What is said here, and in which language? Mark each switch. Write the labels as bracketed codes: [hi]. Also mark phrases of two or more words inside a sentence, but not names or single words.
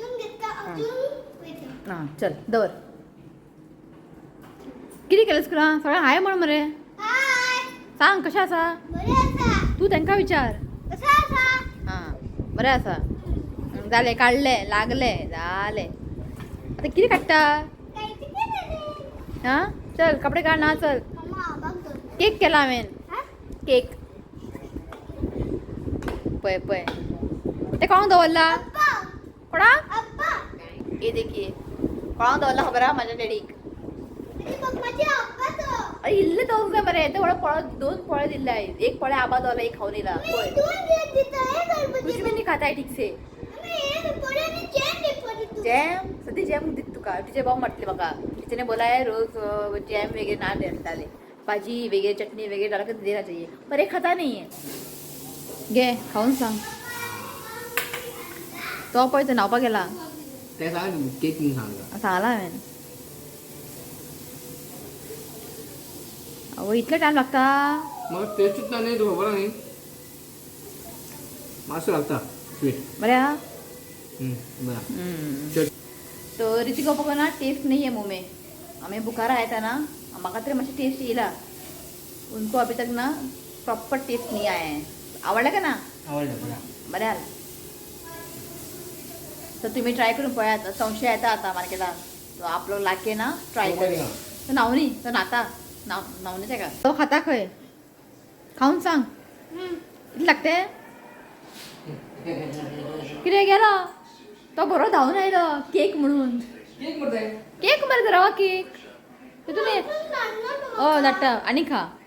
[kok] हां चल दवर कितें केलें स्कुलान सगळें हाय म्हण मरे सांग कशें आसा तूं तांकां विचार हां बरें आसा जालें काडलें लागलें जालें आतां कितें काडटा हां चल कपडे काड ना चल केक केला हांवें केक पळय पळय तें कोणाक दवरला कोणाक [hi] ये देखिए [kok] कोणाक दवरला खबर आहा म्हाज्या डॅडीक अरे इल्लें दवरूंक जाय मरे तें पळय दोन पळे दिल्ले एक पळे आबा दवरला एक खावन येयला पळय [hi] कुछ भी नहीं खाता है ठीक से [kok] जैम सद्या जैम दित तुका तुजे भाव म्हटले म्हाका [hi] तिने बोला है रोज जैम वगैरह ना डाले भाजी वगैरह चटनी वगैरह डाल कर देना चाहिए पर एक खाता नहीं है [kok] घे खाऊन सांग तो पळय तो न्हावपाक गेला ते सांग केक नी सांगला सांगला हांवें आवय इतलो टायम लागता मग टेस्टच नाही तो खबर नाही मातसो लागता स्वीट बरें आहा बरा [hi] तो ऋतिक को ना टेस्ट नहीं है मुंह में हमें बुखार आया था ना [kok] म्हाका तरी मातशें टेस्ट येयला [hi] उनको अभी तक ना प्रॉपर टेस्ट नहीं आया है [kok] आवडला का ना आवडलं बरा बरें जालें तर तुम्ही ट्राय करून पळयात संशय येता आता मार्केटात तो [hi] आप लोग लाके ना ट्राय कर [kok] तो न्हावनी तो न्हाता न्हावनी तेका तो खाता खंय खावन सांग कितें लागते कितें गेलो तो बरो धांवन आयलो केक म्हणून केक मरे रवा केक तितून हय धाडटा आनी खा